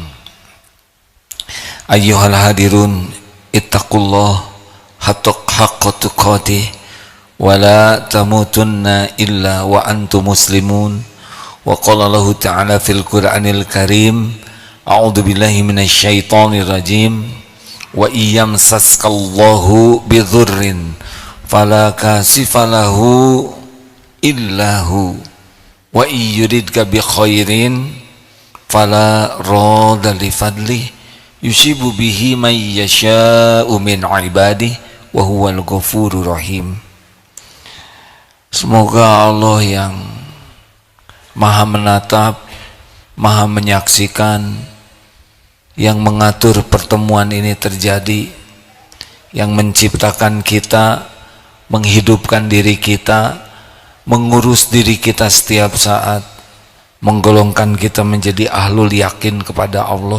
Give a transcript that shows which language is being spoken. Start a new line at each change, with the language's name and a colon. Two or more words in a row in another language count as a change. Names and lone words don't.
Arabic: أيها الحاضرون، اتقوا الله حق تقاته ولا تموتن إلا وأنتم مسلمون. وقال الله تعالى في القرآن الكريم، أعوذ بالله من الشيطان الرجيم. ويمسسك الله بضر فلا كاشف له إلا هو وإن يردك بخير فلا راد لفضله يصيب به من يشاء من عباده وهو الغفور الرحيم.
Indonesian: Semoga Allah yang maha menatap, maha menyaksikan, yang mengatur pertemuan ini terjadi, yang menciptakan kita, menghidupkan diri kita, mengurus diri kita setiap saat, menggolongkan kita menjadi
Arabic: أهل اليقين
Indonesian: kepada Allah.